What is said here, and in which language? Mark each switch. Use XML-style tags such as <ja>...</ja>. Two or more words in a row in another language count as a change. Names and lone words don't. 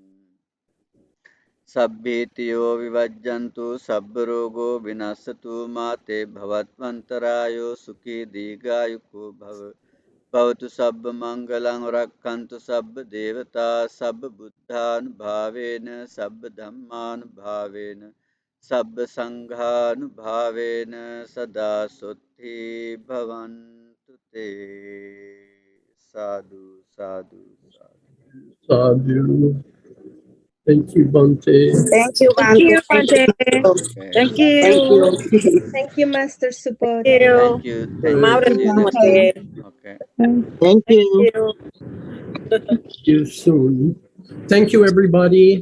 <pi>Sabbhitiyo Vivajjantu Sabbarogo Vinasatu Mate Bhavatmantarayo Sukhi Digayuko Bhavatu Sabba Mangalang Rakkantu Sabba Devata Sabba Buddhan Bhavena Sabba Dhamman Bhavena Sabba Sanghan Bhavena Sada Sutti Bhavantu Te. Sadhu, sadhu, sadhu. Sadhu.</pi> <en>Thank you, Bhante. Thank you, Thank Bhante. you, Thank Bante. you. Okay. Thank Thank you. you. Thank you, Master Support. Thank you. Thank you. Thank Thank you. you, See you next Bhante. time. Okay. Okay. Thank you. You. See you soon. Thank you, everybody.</en>